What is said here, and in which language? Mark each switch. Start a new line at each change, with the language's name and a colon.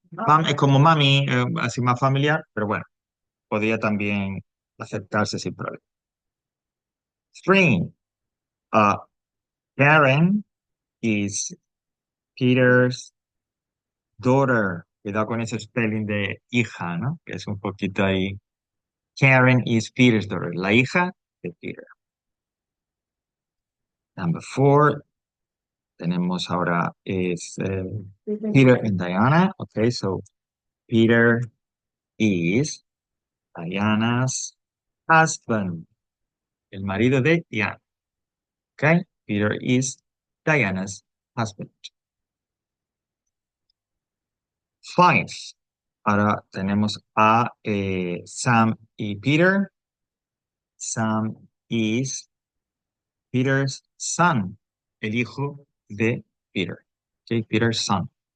Spanish: Mam es como mami, así más familiar, pero bueno, podría también aceptarse sin problema.
English: Three. Uh, Karen is Peter's daughter.
Spanish: Cuidado con ese spelling de hija, ¿no? Que es un poquito ahí.
English: Karen is Peter's daughter.
Spanish: La hija de Peter.
English: Number four.
Spanish: Tenemos ahora es Peter and Diana.
English: Okay, so Peter is Diana's husband.
Spanish: El marido de Diana.
English: Okay, Peter is Diana's husband. Five.
Spanish: Ahora tenemos a Sam y Peter.
English: Sam is Peter's son,
Spanish: el hijo de Peter.
English: Okay, Peter's son.